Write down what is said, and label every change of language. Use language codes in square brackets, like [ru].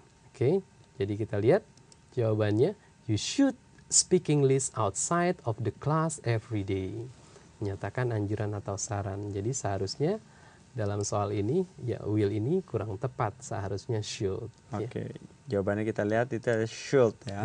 [id] Oke, jadi kita lihat jawabannya. [en] You should speak English outside of the class every day. [id] Menyatakan anjuran atau saran. Jadi seharusnya dalam soal ini, ya will ini kurang tepat. Seharusnya should. Oke, jawabannya kita lihat itu ada should ya.